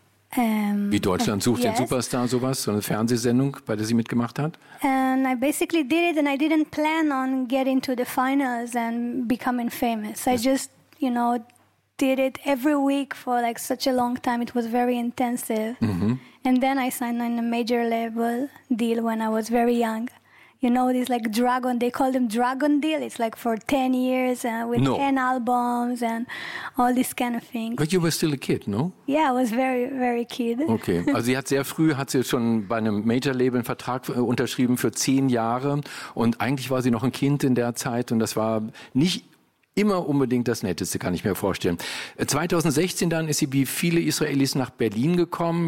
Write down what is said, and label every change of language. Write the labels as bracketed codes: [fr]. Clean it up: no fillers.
[de] Wie Deutschland sucht den Superstar, sowas, so eine Fernsehsendung, bei der sie mitgemacht hat. [en] And I basically did it and I didn't plan on getting to the finals and becoming famous. I just, you know, did it every week for like such a long time. It was very intensive. Mm-hmm. And then I signed on a major label deal when I was very young. You know, this like Dragon, they call them Dragon Deal. It's like for 10 years with 10 albums and all this kind of thing. But you were still a kid, no? Yeah, I was very, very kid. [de] Okay, also sie hat sehr früh, hat sie schon bei einem Major-Label einen Vertrag unterschrieben für 10 Jahre. Und eigentlich war sie noch ein Kind in der Zeit. Und das war nicht immer unbedingt das Netteste, kann ich mir vorstellen. 2016 dann ist sie wie viele Israelis nach Berlin gekommen.